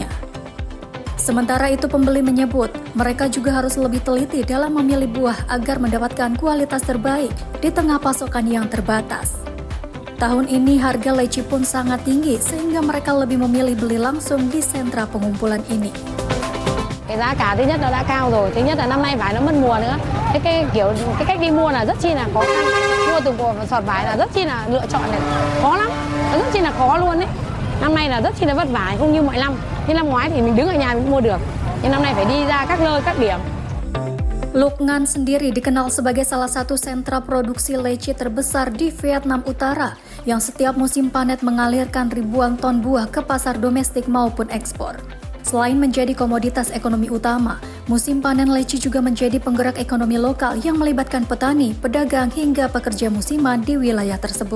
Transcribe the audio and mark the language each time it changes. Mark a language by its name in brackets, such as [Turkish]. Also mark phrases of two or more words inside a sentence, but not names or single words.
[Indonesian] Sementara itu, pembeli menyebut mereka juga harus lebih teliti dalam memilih buah agar mendapatkan kualitas terbaik di tengah pasokan yang terbatas. Tahun ini harga leci pun sangat tinggi sehingga mereka lebih memilih beli langsung di sentra pengumpulan ini. [Vietnamese] Cái giá cả thứ nhất là đã cao rồi, thứ nhất là năm nay vải nó mất mùa nữa. Cái cách đi mua là rất chi là khó khăn. Mua từ sọt vải là rất chi là lựa chọn này khó lắm, rất chi là khó luôn đấy. Năm nay là rất chi là vất vả, không như mọi năm. Như năm ngoái thì mình đứng ở nhà mình mua được, nhưng năm nay phải đi ra các nơi, các điểm. [Indonesian] Lutngan sendiri dikenal sebagai salah satu sentra produksi leci terbesar di Vietnam Utara yang setiap musim panen mengalirkan ribuan ton buah ke pasar domestik maupun ekspor. Selain menjadi komoditas ekonomi utama, musim panen leci juga menjadi penggerak ekonomi lokal yang melibatkan petani, pedagang hingga pekerja musiman di wilayah tersebut.